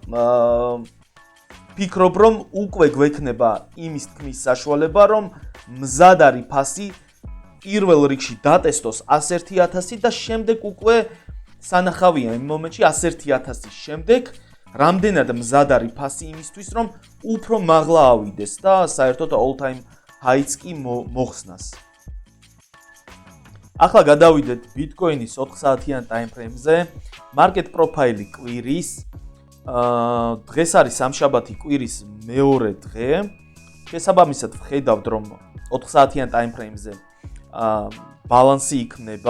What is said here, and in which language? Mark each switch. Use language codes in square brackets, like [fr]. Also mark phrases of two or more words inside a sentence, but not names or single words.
[ka] ფიქრობ, რომ უკვე გვექნება იმის თქმის საშუალება, რომ მზად არის ფასი პირველ რიგში დატესტოს 101,000 და შემდეგ უკვე სანახავია იმ მომენტში 101,000 შემდეგ რამდენად მზად არის ფასი იმისთვის, რომ უფრო მაღლა ავიდეს და საერთოდ [en] all time high- [ka] ს კი მოხსნას. ახლა გადავიდეთ ბიტკოინის 4 საათიან ტაიმფრეიმზე. მარკეტ პროფაილი კვირის. დღეს არის სამშაბათი, კვირის მეორე დღე. შესაბამისად ვხედავთ, რომ 4 საათიან ტაიმფრეიმზე ბალანსი იქნება.